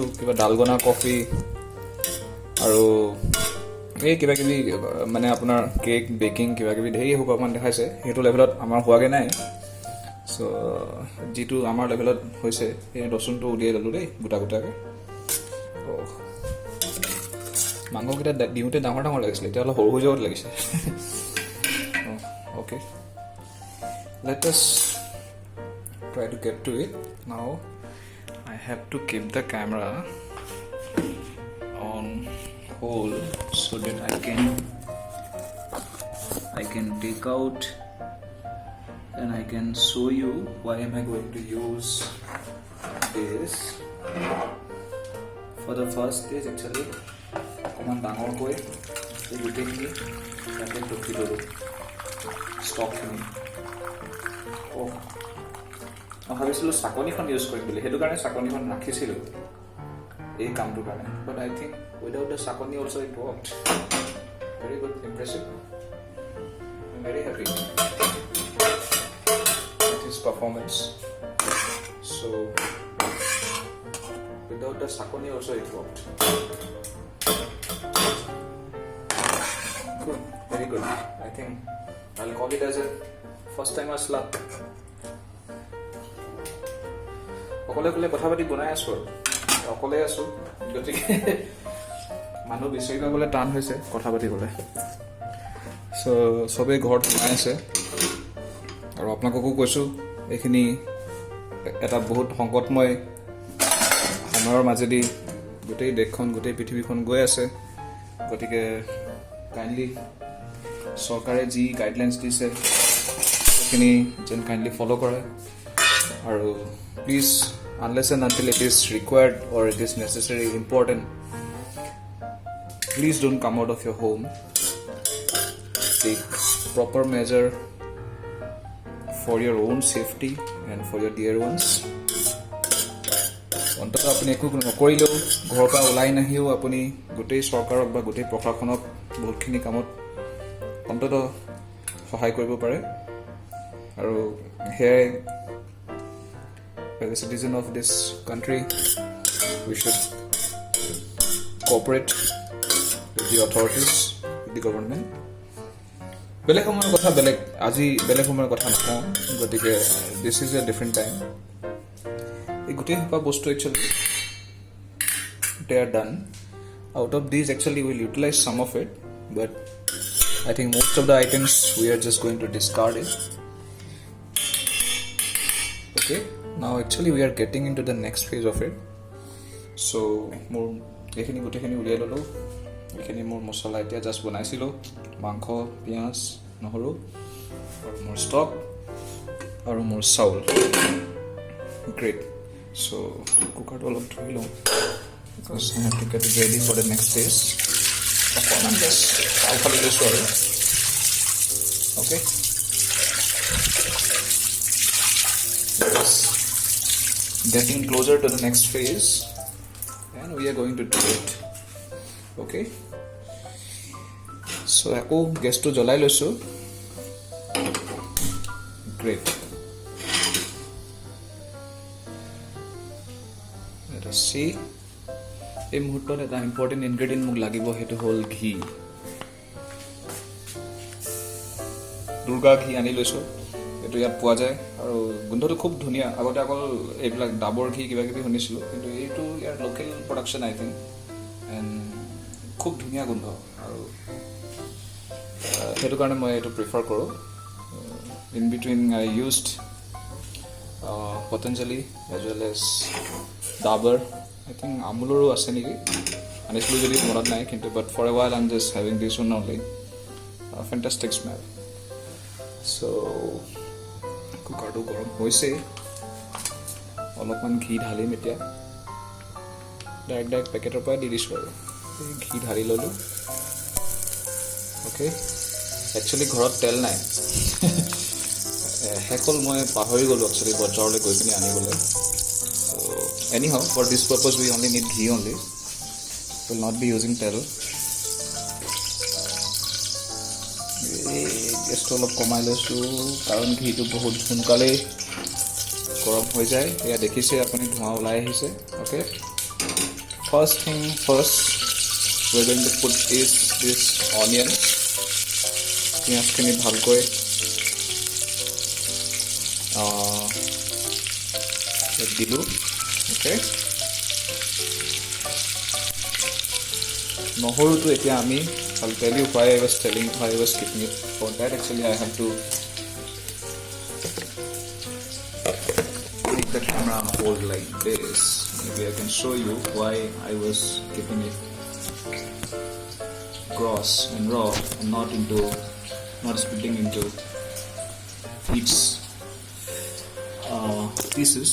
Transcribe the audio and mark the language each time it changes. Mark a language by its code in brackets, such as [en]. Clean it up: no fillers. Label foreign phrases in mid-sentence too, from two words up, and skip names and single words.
[as] কিবা ডালগনা কফি আৰু এই কিবাকিবি মানে আপোনাৰ কেক বেকিং কিবাকিবি ধেৰ সোপামান দেখাইছে. সেইটো লেভেলত আমাৰ হোৱাগৈ নাই. চ' যিটো আমাৰ লেভেলত হৈছে সেই ৰচুনটো উলিয়াই ল'লোঁ দেই গোটা গোটাকৈ. মাংসকেইটা দিওঁতে ডাঙৰ ডাঙৰ লাগিছিলে, এতিয়া অলপ সৰু হৈ যাবত লাগিছে. অ'কে, [en] let us try to get to it. Now I have to keep the camera on hold so that I can take out and I can show you why am I going to use this. For the first stage actually [as] অকণমান ডাঙৰকৈ এই গোটেইখিনি ইয়াতে টুকি ল'লোঁ ষ্টকখিনি. মই ভাবিছিলোঁ চাকনিখন ইউজ কৰিম বুলি, সেইটো কাৰণে চাকনিখন ৰাখিছিলোঁ এই কামটোৰ কাৰণে. [en] But I think without the চাকনি also it worked. Very good, impressive, very happy with his performance. So without the চাকনি also it worked. Good, very good. I think I'll call it as a first timer's luck. [as] অকলে কথা পাতি বনাই আছোঁ আৰু অকলে আছোঁ, গতিকে মানুহ বিচাৰি পাবলৈ টান হৈছে কথা পাতিবলৈ. চ' চবেই ঘৰত বনাই আছে আৰু আপোনালোককো কৈছোঁ এইখিনি এটা বহুত সংকটময় সময়ৰ মাজেদি গোটেই দেশখন গোটেই পৃথিৱীখন গৈ আছে. গতিকে কাইণ্ডলি চৰকাৰে যি গাইডলাইনছ দিছে সেইখিনি যেন কাইণ্ডলি ফ'ল' কৰে আৰু প্লিজ [en] unless and until it is required or it is necessary, important, please don't come out of your home. Take proper measure for your own safety and for your dear ones. [as] অন্তত আপুনি একো নকৰিলেও ঘৰৰ পৰা ওলাই নাহিও আপুনি গোটেই চৰকাৰক বা গোটেই প্ৰশাসনক বহুতখিনি কামত অন্তত সহায় কৰিব পাৰে আৰু সেয়াই [en] as a citizen of this country we should cooperate with the authorities, with the government. [as] বেলেগ সময়ৰ কথা বেলেগ, আজি বেলেগ সময়ৰ কথা নকওঁ, গতিকে [en] this is a different time. [as] এই গোটেই সোপা বস্তু একচুৱেলি [en] they are done. Out of these, actually, we'll utilize some of it, but I think most of the items we are just going to discard it. Okay, now actually we are getting into the next phase of it. So more [as] এইখিনি গোটেইখিনি উলিয়াই ল'লোঁ. এইখিনি মোৰ মছলা এতিয়া জাষ্ট বনাইছিলোঁ, মাংস, পিঁয়াজ, নহৰু, আৰু মোৰ ষ্টক আৰু মোৰ চাউল. গ্ৰেট. So কুকাৰটো অলপ ধুই লওঁ, [en] because I have to get it ready for the next stage. [as] অকণমান জাষ্ট চাউল ফালি লৈছোঁ আৰু. [en] Okay, getting closer to the next phase, and we are going to do it. Okay, so [as] আকৌ গেছটো জ্বলাই লৈছোঁ. [en] Great. Let us see. [as] এই মুহূৰ্তত এটা ইম্পৰ্টেণ্ট ইনগ্ৰেডিয়েণ্ট মোক লাগিব, সেইটো হ'ল ঘি. দুৰ্গা ঘি আনি লৈছোঁ, এইটো ইয়াত পোৱা যায় আৰু গোন্ধটো খুব ধুনীয়া. আগতে অকল এইবিলাক ডাবৰ ঘি কিবা কিবি শুনিছিলোঁ, কিন্তু এইটো ইয়াৰ লোকেল প্ৰডাকশ্যন [en] I think, [as] এণ্ড খুব ধুনীয়া গোন্ধ, আৰু সেইটো কাৰণে মই এইটো প্ৰিফাৰ কৰোঁ. [en] In between I used পতঞ্জলি as well as ডাবৰ, I think [as] আমুলৰো আছে নেকি, আনিছিলোঁ যদি মনত নাই, কিন্তু [en] but for a while I am just having this one only. Fantastic smell. [as] চ' কুকাৰটো গৰম হৈছে, অলপমান ঘি ঢালিম এতিয়া. ডাইৰেক্ট পেকেটৰ পৰাই দি দিছোঁ আৰু ঘি ঢালি ল'লোঁ. অ'কে, একচুৱেলি ঘৰত তেল নাই, শেষ হ'ল, মই পাহৰি গ'লোঁ একচুৱেলি বজাৰলৈ গৈ পিনি আনিবলৈ. [en] So anyhow, for this purpose we only need ঘি only, will not be using তেল. [as] গেছটো অলপ কমাই লৈছোঁ, কাৰণ ঘিটো বহুত সোনকালেই গৰম হৈ যায়. এয়া দেখিছে আপুনি, ধোঁৱা ওলাই আহিছে. [en] Okay, first thing first, we are going to put this onion. [as] পিঁয়াজখিনি ভালকৈ দিলোঁ. অ'কে, নহৰুটো এতিয়া আমি, [en] I'll tell you why I was keeping it. For that, actually, I have to take the camera on hold like this. Maybe I can show you why I was keeping it gross and raw and not splitting into each pieces.